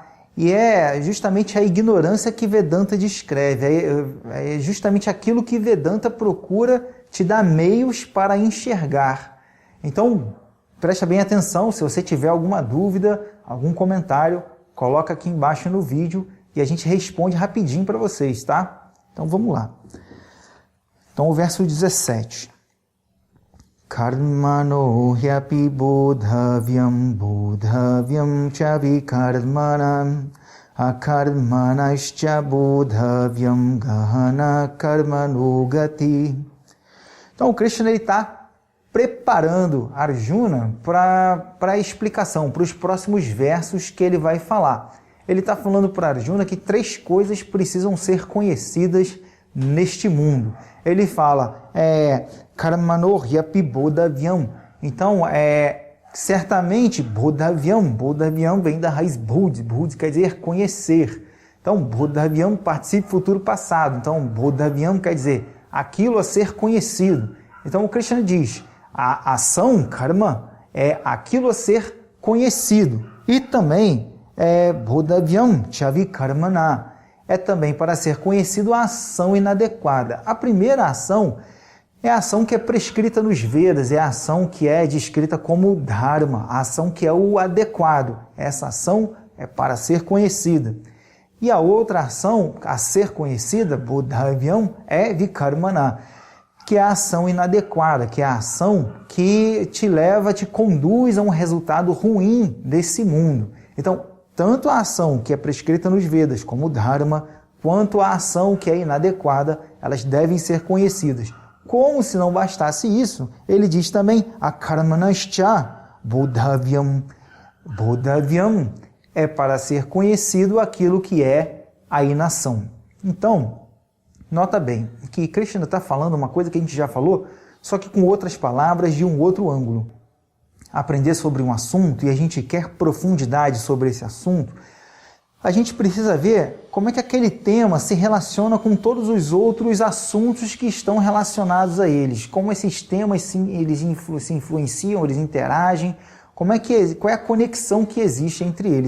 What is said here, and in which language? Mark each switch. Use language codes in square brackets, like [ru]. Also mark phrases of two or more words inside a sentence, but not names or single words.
[pt] E é justamente a ignorância que Vedanta descreve, é justamente aquilo que Vedanta procura te dar meios para enxergar. Então, presta bem atenção, se você tiver alguma dúvida, algum comentário, coloca aqui embaixo no vídeo e a gente responde rapidinho para vocês, tá? Então vamos lá. Então o verso 17. [sa] Karmano hyapi bodhavyam bodhavyam cha vikarmanam akarmanascha bodhavyam gahana karmanogati. [pt] Então o Krishna está preparando Arjuna para a explicação, para os próximos versos que ele vai falar. Ele está falando para Arjuna que 3 coisas precisam ser conhecidas neste mundo. Ele fala, [sa] Karmano hyapi bodhavyam. [pt] Então, certamente, bodhavyam vem da raiz bud quer dizer conhecer. Então, bodhavyam, participe futuro passado. Então, bodhavyam quer dizer aquilo a ser conhecido. Então, o Krishna diz, a ação, karma, é aquilo a ser conhecido. E também, [sa] bodhavyam chavi karmana, [pt] é também para ser conhecido a ação inadequada. A primeira ação é a ação que é prescrita nos Vedas, é a ação que é descrita como dharma, a ação que é o adequado. Essa ação é para ser conhecida. E a outra ação a ser conhecida, bodhavyam, é vikarmana, que é a ação inadequada, que é a ação que te conduz a um resultado ruim desse mundo. Então, tanto a ação que é prescrita nos Vedas como Dharma, quanto a ação que é inadequada, elas devem ser conhecidas. Como se não bastasse isso, ele diz também, [sa] akarmanascha bodhavyam. [pt] Bodhavyam é para ser conhecido aquilo que é a inação. Então, nota bem que Krishna está falando uma coisa que a gente já falou, só que com outras palavras de um outro ângulo. Aprender sobre um assunto e a gente quer profundidade sobre esse assunto, a gente precisa ver como é que aquele tema se relaciona com todos os outros assuntos que estão relacionados a eles, como esses temas eles se influenciam, eles interagem, qual é a conexão que existe entre eles.